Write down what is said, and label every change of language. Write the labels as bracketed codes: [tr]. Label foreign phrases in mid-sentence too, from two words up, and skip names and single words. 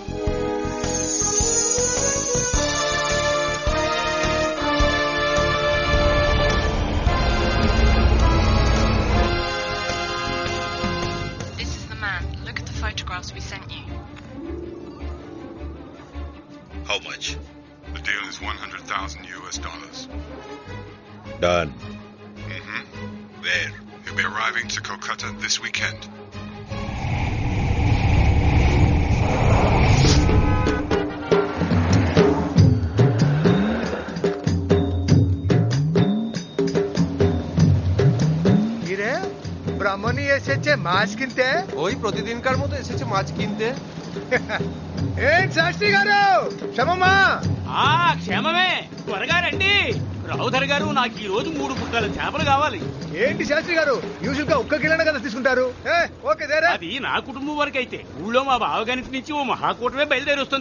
[en] This is the man. Look at the photographs we sent you. How much? The deal is $100,000. Done. Mm-hmm. Where? He'll be arriving to Kolkata this weekend. [bn] ব্রাহ্মণী এসেছে মাছ কিনতে। ওই প্রতিদিনকার মতো এসেছে মাছ কিনতে। [te] ఏం శాస్త్రి గారు క్షమమా? క్షేమమే, త్వరగా రండి. రావుధర్ గారు, నాకు ఈ రోజు 3 బుక్కల చేపలు కావాలి. ఏంటి శాస్త్రి గారు, యూజువల్ గా ఒక్క కిలోనే కదా తీసుకుంటారు? ఓకే దేరా. అది నా కుటుంబం వరకు అయితే ఊళ్ళో మా బావగారి నుంచి ఓ మహాకూటమే బయలుదేరి వస్తుంది.